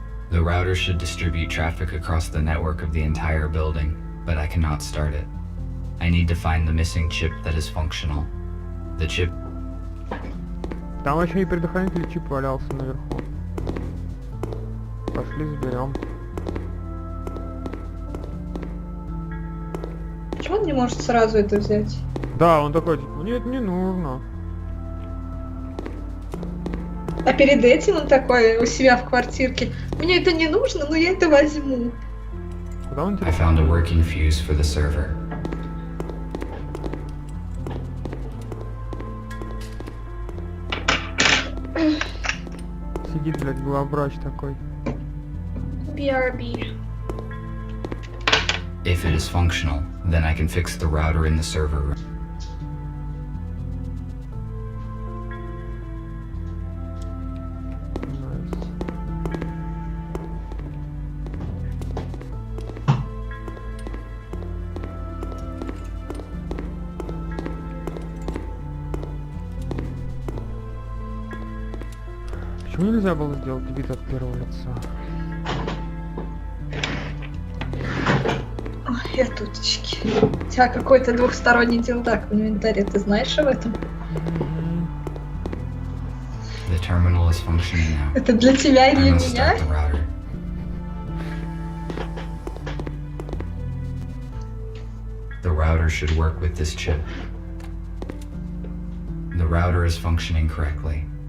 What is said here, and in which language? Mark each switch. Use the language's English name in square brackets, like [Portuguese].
[English] The router should distribute traffic across the network of the entire building, but I cannot start it. I need to find the missing chip that is functional. The chip... [Russian] Там еще и предохранитель чип валялся наверху. Пошли заберем. Почему он не может сразу это взять? Да, он такой, типа, нет, не нужно. А перед этим он такой у себя в квартирке. Мне это не нужно, но я это возьму. Куда он [English] I found a working fuse for the server. [Russian] Сидит, блядь, главврач такой. [English] BRB. If it is functional, then I can fix the router in the server room. [Russian] Почему нельзя было сделать вид от первого лица? Ой, я туточки. У тебя какой-то двухсторонний дилдак в инвентаре, ты знаешь об этом? [English] The terminal is functioning now. [Russian] Это для тебя и [English] I [Russian] для [English] must [Russian] меня? [English] start the router. The router should work with this chip. The router is functioning correctly.